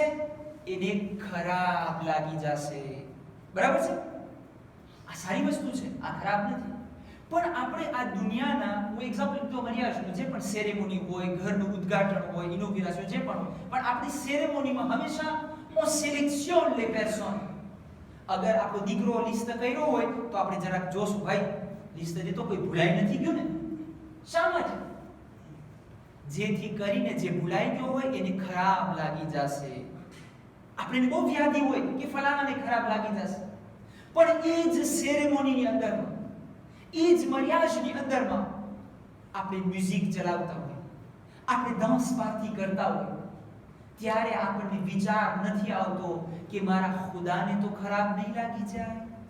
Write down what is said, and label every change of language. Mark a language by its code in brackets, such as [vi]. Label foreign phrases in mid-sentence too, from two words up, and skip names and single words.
[gu] એને ખરાબ લાગી જશે. બરાબર છે? આ સારી વસ્તુ છે, આ ખરાબ નથી. પણ આપણે આ દુનિયાના હું એક્ઝામ્પલ તો મર્યાદા જે પણ સેરેમોની હોય, ઘરનું ઉદ્ઘાટન હોય, ઇનોગ્રેશન જે પણ આપણી સેરેમોનીમાં હંમેશા [fr] on sélectionne les personnes. [gu] અગર આપણો દીકરો લિસ્ટ કર્યો હોય તો આપણે જરાક જોશું, ભાઈ લિસ્ટ તો કોઈ ભૂલાઈ નથી ગયું ને, શા માટે? જેથી કરીને જે ભૂલાઈ ગયો હોય એને ખરાબ લાગી જશે. આપણે બહુ વ્યાધિ હોય કે ફલાણાને ખરાબ લાગી જશે, પણ એ જ સેરેમોનીની અંદરમાં, એ જ મર્યાદાની અંદરમાં આપણે મ્યુઝિક ચલાવતા હોય, આપણે [en] dance party [gu] કરતા હોય, ત્યારે આપણને વિચાર નથી આવતો કે મારા ખુદાને તો ખરાબ નહીં લાગી જાય.